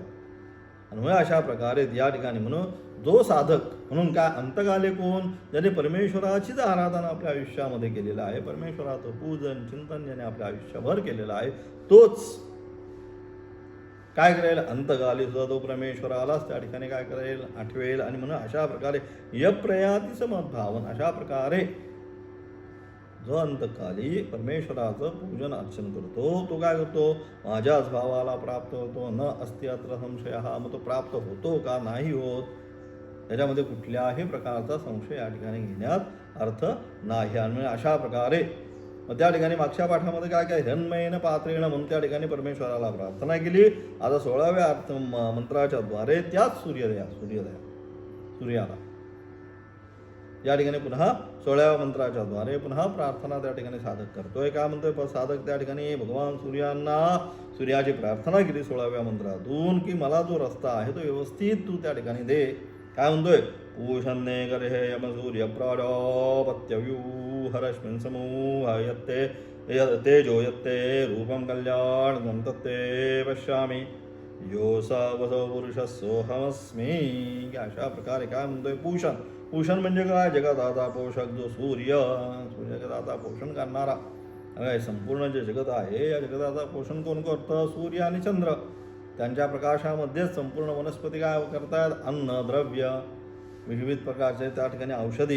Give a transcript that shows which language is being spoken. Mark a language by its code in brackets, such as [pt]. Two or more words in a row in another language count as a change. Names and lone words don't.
[mr] आणि मग अशा प्रकारे या ठिकाणी म्हणून जो साधक म्हणून काय, अंतकाले कोण, ज्याने परमेश्वराचीच आराधना आपल्या आयुष्यामध्ये केलेलं आहे, परमेश्वराचं पूजन चिंतन ज्याने आपल्या आयुष्यभर केलेलं आहे, तोच काय करेल, अंतकाली सुद्धा तो परमेश्वरालाच त्या ठिकाणी काय करेल, आठवेल. आणि म्हणून अशा प्रकारे [sa] यप्रयाती समद्भावन, [mr] अशा प्रकारे जो अंतकाली परमेश्वराचं पूजन अर्चन करतो, तो काय करतो, माझ्याच भावाला प्राप्त होतो. [sa] न अस्ति अत्र संशय. [mr] हा मग तो प्राप्त होतो का नाही होत, त्याच्यामध्ये कुठल्याही प्रकारचा संशय या ठिकाणी घेण्यात अर्थ नाही. आणि अशा प्रकारे मग त्या ठिकाणी मागच्या पाठामध्ये काय काय, [sa] हिरण्मयेन पात्रेण [mr] म्हणून त्या ठिकाणी परमेश्वराला प्रार्थना केली. आता 16व्या मंत्राच्या द्वारे त्याच सूर्याला या ठिकाणी पुन्हा 16व्या मंत्राच्या द्वारे पुन्हा प्रार्थना त्या ठिकाणी साधक करतोय. काय म्हणतोय साधक, त्या ठिकाणी भगवान सूर्याची प्रार्थना केली 16व्या मंत्रातून, की मला जो रस्ता आहे तो व्यवस्थित तू त्या ठिकाणी दे. काय म्हणतोय, [sa] पूषन्ने गर्हे यम सूर्य प्राजापत्यव्यूहरश्मिन् समूह यत्ते तेजो यत्ते रूपं कल्याणं तत्ते पश्यामि योऽसवसो पुरुषः सोऽहमस्मि. [mr] अशा प्रकारे काय म्हणतोय, पूषण म्हणजे काय, जगताचा पोषक जो सूर्य जगताचा पोषण करणारा. अरे संपूर्ण जे जगत आहे या जगताचा पोषण कोण करतं, सूर्य आणि चंद्र. त्यांच्या प्रकाशामध्येच संपूर्ण वनस्पती काय करतात, अन्न द्रव्य विविध प्रकारचे त्या ठिकाणी औषधी.